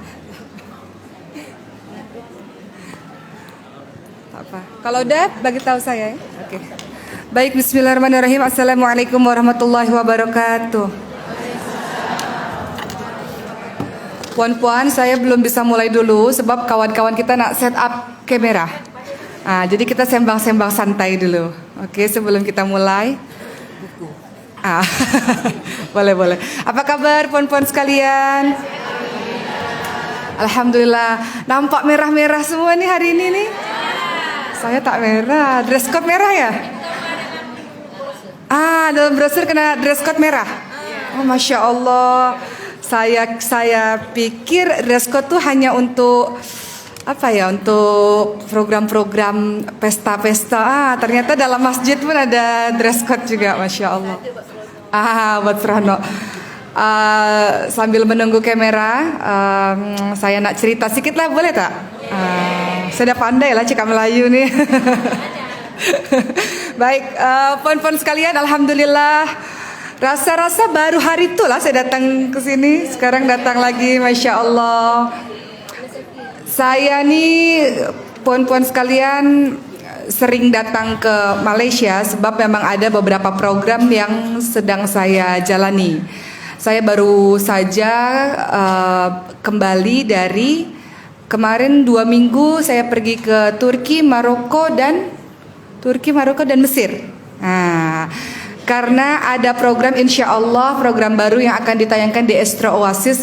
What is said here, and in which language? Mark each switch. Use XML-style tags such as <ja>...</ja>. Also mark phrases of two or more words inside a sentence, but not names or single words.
<ms>Tak apa. Kalau udah bagi tahu saya ya. Oke. Baik,</ms> <ar>بسم الله الرحمن الرحيم. السلام عليكم ورحمة الله وبركاته.</ar> <ms>Puan-puan, saya belum bisa mulai dulu sebab kawan-kawan kita nak</ms> <en>set up</en> <ms>kamera. Jadi kita sembang-sembang santai dulu. Oke, sebelum kita mulai. Boleh. Apa kabar puan-puan sekalian? Alhamdulillah. Nampak merah-merah semua nih hari ini nih. Saya tak merah.</ms> <en>Dress code</en> <ms>merah ya? Dalam brosur kena</ms> <en>dress code</en> <ms>merah. Oh,</ms> <ar>ما شاء الله.</ar> <ms>Saya pikir</ms> <en>dress code</en> <ms>tuh hanya untuk untuk program-program pesta-pesta. Ternyata dalam masjid pun ada</ms> <en>dress code</en> <ms>juga,</ms> <ar>ما شاء الله.</ar> <ms>Buat Serono. Sambil menunggu kamera, saya nak cerita sedikit lah, boleh tak? Saya dah pandai lah cakap Melayu nih. Baik, puan-puan sekalian, alhamdulillah. Rasa-rasa baru hari itu lah saya datang ke sini. Sekarang datang lagi,</ms> <ar>ما شاء الله.</ar> <ms>Saya nih, puan-puan sekalian, sering datang ke Malaysia sebab memang ada beberapa program yang sedang saya jalani.</ms> <id>Saya baru saja kembali dari kemarin 2 minggu saya pergi ke Turki, Maroko dan Mesir. Karena ada program,</id> <ar>إن شاء الله</ar> <id>program baru yang akan ditayangkan di Astra Oasis.</id>